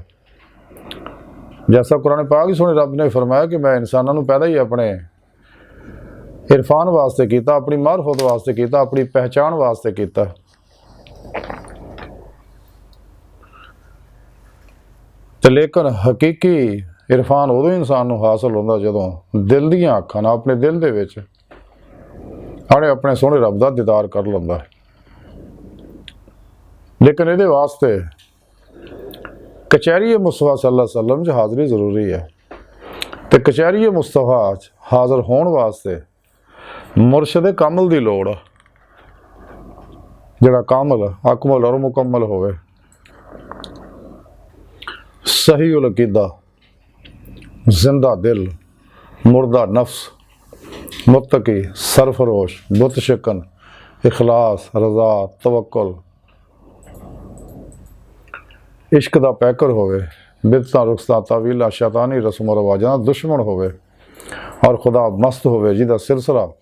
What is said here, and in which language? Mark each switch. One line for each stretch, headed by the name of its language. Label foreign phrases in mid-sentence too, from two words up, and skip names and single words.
Punjabi: جیسا قرآن پاک ہی سوہنے رب نے فرمایا کہ میں انسانوں نوں پیدا ہی اپنے عرفان واسطے کیا، اپنی معرفت واسطے کیا، اپنی پہچان واسطے کیا. تو لیکن حقیقی عرفان اودوں انسان نوں حاصل ہوندا جدوں دل دیاں اکھاں نال اپنے دل دے وچ اپنے سوہنے رب دا دیدار کر لیندا ہے. لیکن ایہدے واسطے کچہری مصطفیٰ
Arabic: صلى الله عليه وسلم
Punjabi: چ حاضری ضروری ہے. تو کچہری مصطفیٰ چ حاضر ہونے واسطے مرشد کامل کی لوڑ، جیہڑا کامل اکمل اور مکمل ہووے, صحیح العقیدہ، زندہ دل، مردہ نفس، متقی، سرفروش، بت شکن، اخلاص، رضا، توکل، عشق دا پیکر ہووے، بدعتاں رخصتاں تاویلاں شیطانی رسم رواجاں دشمن ہووے اور خدا مست ہووے جیہدا سلسلہ